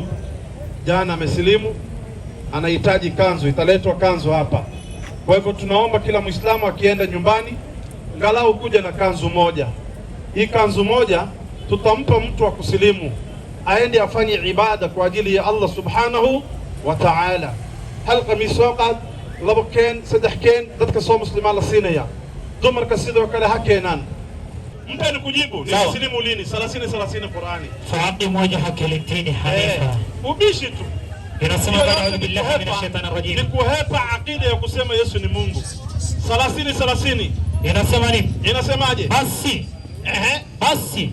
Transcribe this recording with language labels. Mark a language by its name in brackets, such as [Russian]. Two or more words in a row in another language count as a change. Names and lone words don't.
[Swahili] Jana amesilimu, anahitaji kanzu, italetwa kanzu hapa. Kwa hivyo tunaomba kila Muislamu akienda nyumbani ngalau kuja na kanzu moja. Hii kanzu moja tutampa mtu wa kusilimu aende afanye ibada kwa ajili ya [Arabic] Allah subhanahu wa ta'ala. [Somali] Hal qamis waqad labo keen, saddex keen, dadka soo muslimaan la siinaya. Dumarka sidoo kale ha keenaan. [Swahili] Mpe ni kujibu, ni muslimu lini? 30 Qur'ani. [Arabic] Faaqimu wajhaka lidini hanifa. [Swahili] Ubishi tu. Inasema [Arabic] a'udhu billahi minash shaitani rajim. [Swahili] Ni kuhepa akida ya kusema Yesu ni Mungu. 30. Inasema nini? Inasemaje? Basi. Basi.